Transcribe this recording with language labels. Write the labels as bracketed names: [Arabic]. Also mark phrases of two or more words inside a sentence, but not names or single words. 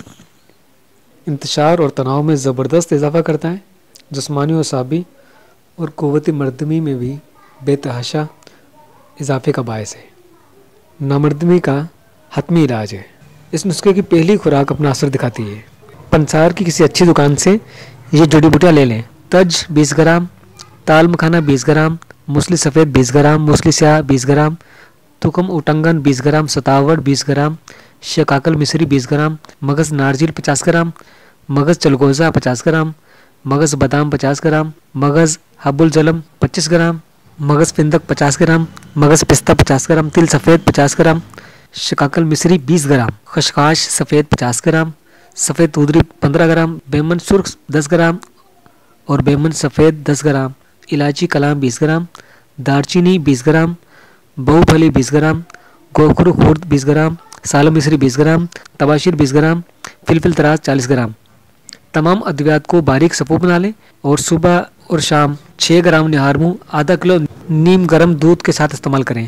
[Urdu] انتشار اور تناؤ میں زبردست اضافہ کرتا ہے، جسمانی و اعصابی اور قوت مردمی میں بھی بے تحاشا اضافے کا باعث ہے۔ نامردمی کا حتمی علاج ہے۔ اس نسخے کی پہلی خوراک اپنا اثر دکھاتی ہے۔ پنسار کی کسی اچھی دکان سے یہ جڑی بوٹیاں لے لیں۔ تج 20 گرام، تال مکھانا 20 گرام، موسلی سفید 20 گرام، موسلی سیاہ 20 گرام، تکم اٹنگن 20 گرام، ستاوڑ 20 گرام، شکاکل مصری 20 گرام، مغز نارجیل 50 گرام، مغز چلگوزہ 50 گرام، مغز بادام 50 گرام، مغز حب الجلم 25 گرام، مغز فندق 50 گرام، مغز پستہ 50 گرام، تل سفید 50 گرام، شکاکل مصری 20 گرام، خشخاش سفید 50 گرام، سفید تودری 15 گرام، بیمن سرخ 10 گرام اور بیمن سفید 10 گرام، الائچی کلام 20 گرام، دارچینی 20 گرام، بہو پھلی 20 گرام، گوکھرو خورد 20 گرام، سالم مصری 20 گرام، تباشیر 20 گرام، فلفل تراش 40 گرام۔ تمام ادویات کو باریک سفو بنا لیں اور صبح اور شام 6 گرام نہار منہ آدھا کلو نیم گرم دودھ کے ساتھ استعمال کریں۔